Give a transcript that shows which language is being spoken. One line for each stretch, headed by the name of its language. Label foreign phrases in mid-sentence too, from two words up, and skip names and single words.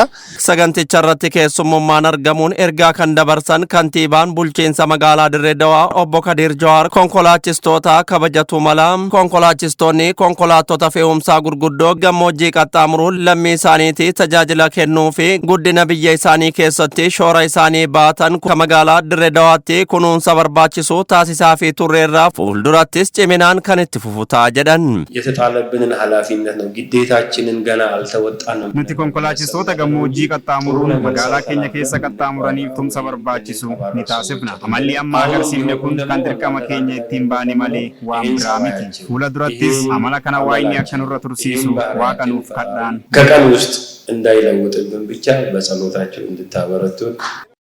Oromo: Saganticha irratti keessummummaan argamuun ergaa kan dabarsan kantiibaan bulchiinsa magaalaa Dirree Dawaa obbo Kadir Jowaar konkolaachistoota kabajatu mala konkolaachistoonni konkolaattota fe'umsaa gurguddoo gammoojjii qaxxaamuruun lammii isaaniitti tajaajila kennuu fi guddina biyya isaanii keessatti shoora isaanii baatan magaalaa Dirree Dawaatti kunuunsa barbaachisu taasisaa fi turreerraa fuuldurattis ciminaan kan itti fufutaa jedhan.
Amharic: የተጣለብንን ኃላፊነት ነው ግዴታችንን ገና አልተወጣንም.
Oromo: Nuti konkolaachistoota gammoojjii qaxxaamuruun magaalaa keenya keessa qaxxaamuraniif tumsa barbaachisu ni taasifna. Amalli amma agarsiifne kun kan dirqama keenya ittiin baane malee waan biraa miti. Fuula durattis amala kana waa'inni akka nurra tursiisu waaqa nuuf kadhaan.
Amharic: ከቀን ውስጥ እንዳይለውጥብን ብቻ በጸሎታችሁ እንድታበረቱን